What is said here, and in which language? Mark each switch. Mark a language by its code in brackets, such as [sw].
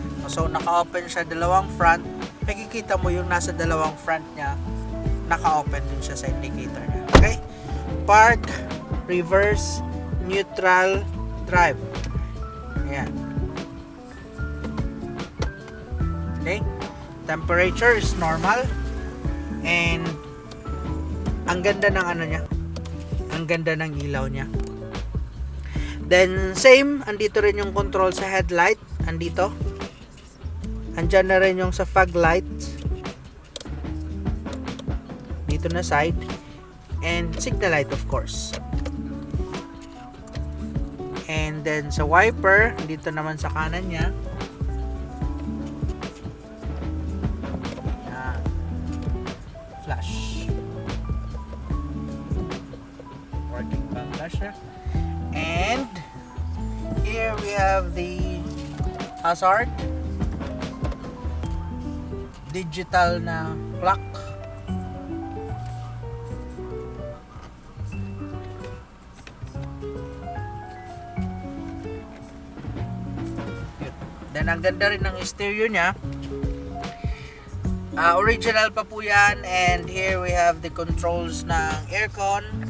[tl] So naka-open siya dalawang front, makikita mo yung nasa dalawang front niya, naka-open din siya sa indicator niya. Okay? [en] Park, reverse, neutral, drive. [tl] Ayan. [en] Okay? Temperature is normal. And [tl] ang ganda ng niya. Ang ganda ng ilaw niya. Then same, andito rin yung control sa headlight. Andito. Andyan na rin yung sa fog light. Dito na side. [en] And signal light, of course. [tl] And then sa wiper, dito naman sa kanan niya. Yan. Flash. Working pang flash siya. [en] And here we have the hazard. [tl] Digital na clock. Then ang ganda rin ng stereo niya. Original pa po yan. [en] And here we have the controls ng aircon.